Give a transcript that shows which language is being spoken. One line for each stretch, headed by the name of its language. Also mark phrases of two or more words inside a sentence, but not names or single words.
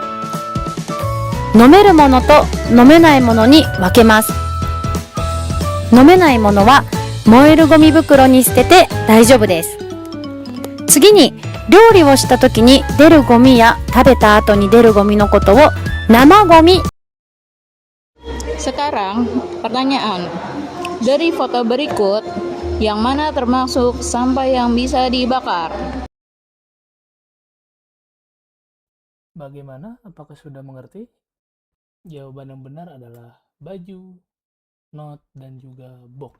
Japanese: 飲めるものと飲めないものに分けます。飲めないものは燃えるゴミ袋に捨てて大丈夫です。次に料理をした時に出るゴミや食べた後に出るゴミのことを生ゴミ。
Indonesian: Sekarang, pertanyaan. Dari foto berikut, yang mana termasuk sampah yang bisa dibakar? Bagaimana? Apakah sudah mengerti? Jawaban yang benar adalah baju, not, dan juga box.